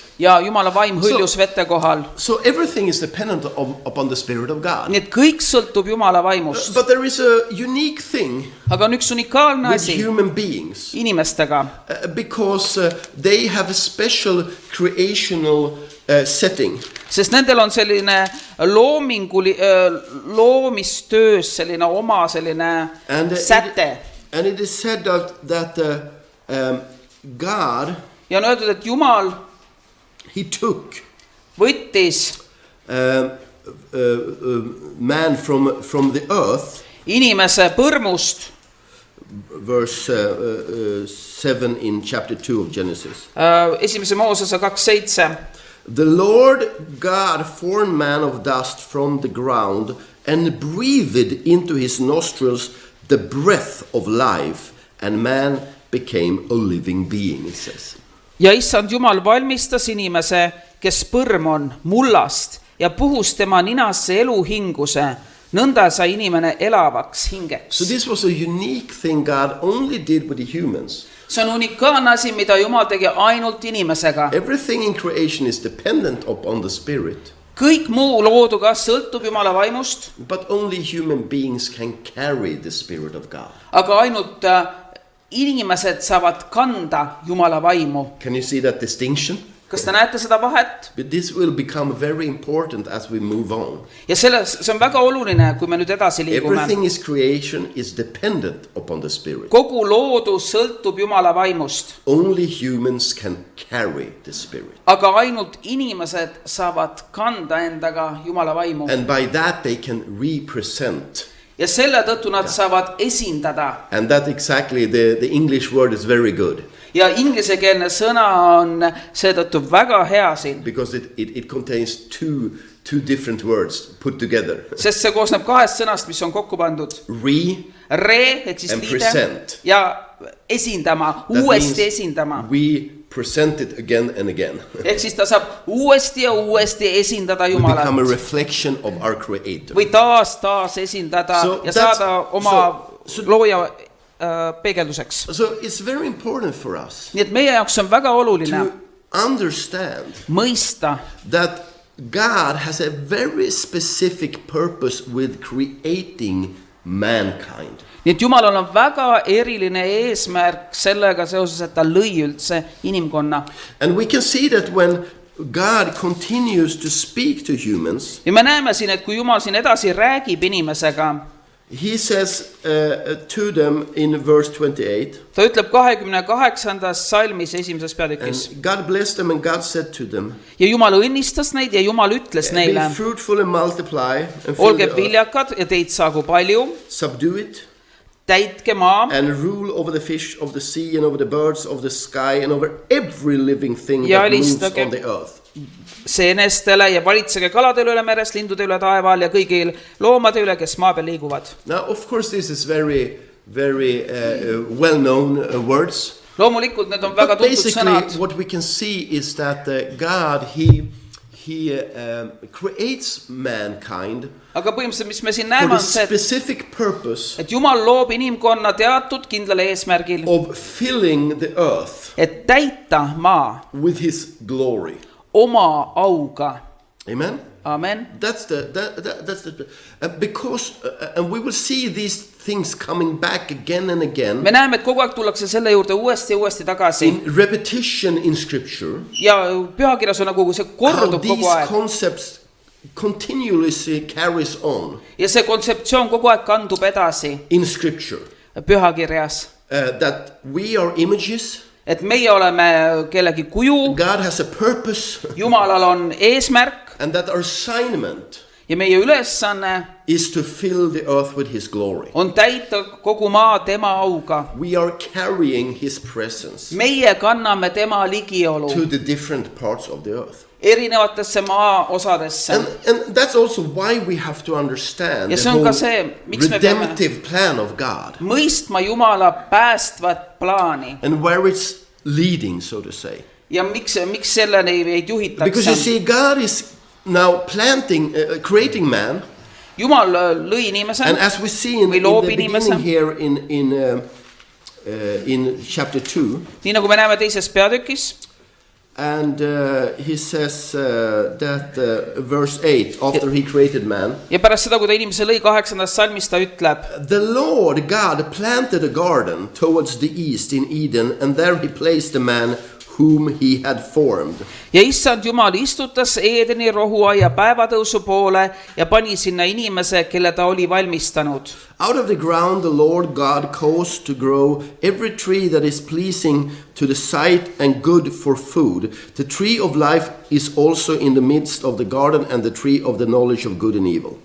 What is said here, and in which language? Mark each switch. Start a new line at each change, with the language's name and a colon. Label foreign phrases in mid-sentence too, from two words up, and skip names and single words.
Estonian: Ja Jumala vaim hõljus vette kohal.
English: So everything is dependent upon the Spirit of God.
Estonian: Nii et kõik sõltub Jumala vaimust.
English: But there is a unique thing
Estonian: Aga on üks unikaalne
English: with
Estonian: asi
English: human beings.
Estonian: inimestega.
English: Because they have a special creational setting.
Estonian: Sest nendel on selline loomistöös selline oma selline säte.
English: And it is said that God,
Estonian: Ja on öeldud, et Jumal
English: he took
Estonian: võttis
English: man from the earth.
Estonian: inimese põrmust.
English: Verse 7 in chapter 2 of Genesis.
Estonian: Esimese Moosese 2:7.
English: The Lord God formed man of dust from the ground and breathed into his nostrils the breath of life, and man became a living being, it says.
Estonian: Ja issand Jumal valmistas inimese, kes põrm on, mullast ja puhus tema ninasse eluhinguse. Nõnda sai inimene elavaks hingeks.
English: So this was a unique thing God only did with the humans.
Estonian: See on unikaalne asi, mida Jumal tegi ainult inimesega.
English: Everything in creation is dependent upon the Spirit.
Estonian: Kõik muu looduga sõltub Jumala vaimust,
English: But only human beings can carry the Spirit of God.
Estonian: aga ainult inimesed saavad kanda Jumala vaimu.
English: Can you see that distinction?
Estonian: Kas te näete seda vahet?
English: But this will become very important as we move on.
Estonian: Ja see on väga oluline, kui me nüüd edasi liigume.
English: Everything is creation is dependent upon the Spirit.
Estonian: Kogu loodus sõltub Jumala vaimust,
English: Only humans can carry the Spirit.
Estonian: aga ainult inimesed saavad kanda endaga Jumala vaimu.
English: And by that they can represent.
Estonian: Ja selle tõttu nad saavad esindada.
English: And that exactly, the English word is very good.
Estonian: Ja ingliskeelne sõna on seetõttu väga hea siin.
English: Because it contains two different words put together.
Estonian: Sest see koosneb kahest sõnast, mis on kokku pandud. Re, ehk siis
English: and
Estonian: liide,
English: present.
Estonian: ja esindama,
English: That
Estonian: uuesti
English: means
Estonian: esindama.
English: we present it again and again.
Estonian: Ehk siis ta saab uuesti ja uuesti esindada
English: We become a
Estonian: Jumalat.
English: reflection of our Creator.
Estonian: Või taas esindada
English: So
Estonian: ja
English: that's-
Estonian: saada oma looja peegelduseks.
English: So it's very important for us
Estonian: Nii et meie jaoks on väga oluline
English: to understand
Estonian: mõista,
English: that God has a very specific purpose with creating mankind.
Estonian: nii et Jumalal on väga eriline eesmärk sellega seoses, et ta lõi üldse inimkonna.
English: And we can see that when God continues to speak to humans,
Estonian: Ja me näeme siin, et kui Jumal siin edasi räägib inimesega,
English: he says to them in verse 28,
Estonian: ta ütleb 28. salmis esimeses peatükis.
English: and God blessed them and God said to them,
Estonian: Ja Jumal õnnistas neid ja Jumal ütles
English: be
Estonian: neile,
English: fruitful and multiply and fill
Estonian: olge
English: the earth,
Estonian: viljakad ja teid saagu palju,
English: subdue it,
Estonian: täitke maa
English: and rule over the fish of the sea and over the birds of the sky and over every living thing
Estonian: Ja
English: that moves
Estonian: alistage-
English: on the earth.
Estonian: seenestele ja valitsege kalade üle meres, lindude üle taeval ja kõigil loomade üle, kes maa peal liiguvad.
English: Now, of course, this is very well-known words.
Estonian: Loomulikult need on väga
English: But
Estonian: tuntud
English: basically,
Estonian: sõnad.
English: what we can see is that God, he he creates mankind
Estonian: aga põhimõtteliselt, mis me siin
English: for
Estonian: näeme,
English: the
Estonian: on see,
English: specific purpose
Estonian: et Jumal loob inimkonna teatud kindlal eesmärgil,
English: of filling the earth
Estonian: et täita maa
English: with his glory.
Estonian: oma auga.
English: Amen?
Estonian: Amen.
English: That's because, and we will see these things coming back again and again
Estonian: Me näeme, et kogu aeg tullakse selle juurde uuesti ja uuesti tagasi.
English: in repetition in scripture,
Estonian: Ja pühakirjas on nagu see
English: how
Estonian: kordub kogu
English: these
Estonian: aeg.
English: concepts continuously carries on
Estonian: Ja see kontseptsioon kogu aeg kandub edasi
English: in scripture.
Estonian: pühakirjas.
English: That we are images,
Estonian: Et meie oleme kellegi kuju,
English: God has a purpose,
Estonian: Jumalal on eesmärk
English: and that our assignment
Estonian: ja meie ülesanne
English: is to fill the earth with his glory.
Estonian: on täita kogu maa tema auga.
English: We are carrying his presence
Estonian: Meie kanname tema ligiolu
English: to the different parts of the earth.
Estonian: erinevatesse maa osadesse.
English: And that's also why we have to understand
Estonian: Ja
English: the
Estonian: see on ka
English: whole
Estonian: see, miks me peame
English: redemptive plan of God
Estonian: mõistma Jumala päästvat plaani
English: and where it's leading, so to say.
Estonian: ja miks selleni ei
English: Because you
Estonian: juhitakse.
English: see, God is now creating man,
Estonian: Jumal lõi inimese
English: and as we see in
Estonian: või
English: the
Estonian: loob
English: beginning
Estonian: inimese,
English: here in chapter 2,
Estonian: nii nagu me näeme teises peatükis.
English: and he says that verse 8, after he created man,
Estonian: Ja pärast seda, kui ta inimese lõi 8. salmis, ta ütleb,
English: the Lord God planted a garden towards the east in Eden, and there he placed the man whom he had formed.
Estonian: ja issand Jumal istutas Eedeni rohuaia päevatõusu poole ja pani sinna inimese, kelle ta oli valmistanud.
English: Out of the ground the Lord God caused to grow every tree that is pleasing to the sight and good for food. The tree of life is also in the midst of the garden, and the tree of the knowledge of good and evil.